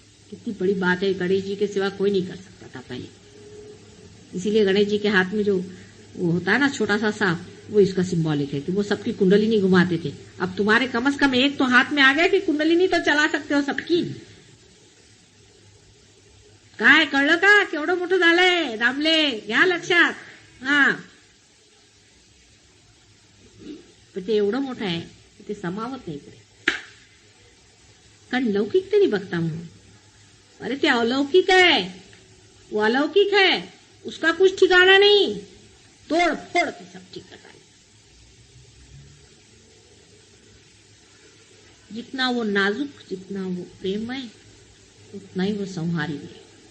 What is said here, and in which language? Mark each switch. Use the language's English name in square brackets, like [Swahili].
[Hindi] कितनी बड़ी बात है, गणेश जी के सिवा कोई नहीं कर सकता था पहले। इसीलिए गणेश जी के हाथ में जो वो होता है ना छोटा सा सांप, वो इसका सिंबॉलिक है कि वो सबकी कुंडलिनी घुमाते थे। अब तुम्हारे कम से कम एक तो हाथ में आ गया कि कुंडलिनी तो चला सकते हो सबकी। [Marathi] काय कळलं का केवढं मोठं झालंय दामले, घ्या लक्षात। हा, पण ते एवढं मोठं आहे ते समावत नाही पुढे, कारण लौकिक ते नाही बघता म्हणून। अरे ते अलौकिक [Hindi] है, वो अलौकिक है, उसका कुछ ठिकाना नहीं, तोड़ फोड़ के सब ठीक करता है। जितना वो नाजुक, जितना वो प्रेममय, उतना ही वो संहारी भी है।